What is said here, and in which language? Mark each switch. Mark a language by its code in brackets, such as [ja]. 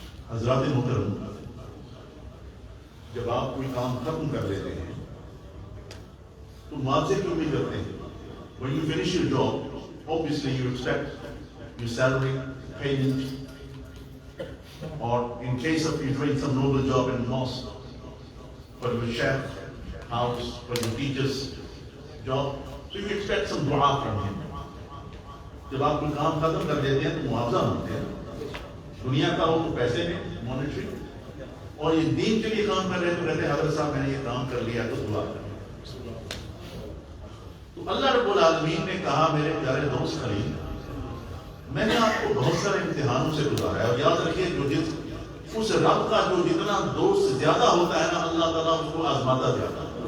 [ur] حضرات محترم، جب آپ کوئی کام ختم کر لیتے ہیں تو معاوضے کی امید کرتے ہیں. [en] When you finish your job, obviously you expect your salary, payment, or in case of you doing some noble job in mosque, for your chef, house, for your teacher's job, so you expect some dua from him. [ur] جب آپ کوئی کام ختم کر دیتے ہیں تو معاوضہ مانگتے ہیں. دنیا کا ہو تو پیسے میں مانیٹری، اور یہ دین کے لیے کام کر رہے ہیں تو کہتے ہیں حضرت صاحب میں نے یہ کام کر لیا تو دعا کر. تو اللہ رب العالمین نے کہا میرے پیارے دوست خلیل، میں نے آپ کو بہت سارے امتحانوں سے گزارا ہے، اور یاد رکھیے اس رب کا جو جتنا دوست زیادہ ہوتا ہے نا اللہ تعالیٰ اس کو آزماتا زیادہ.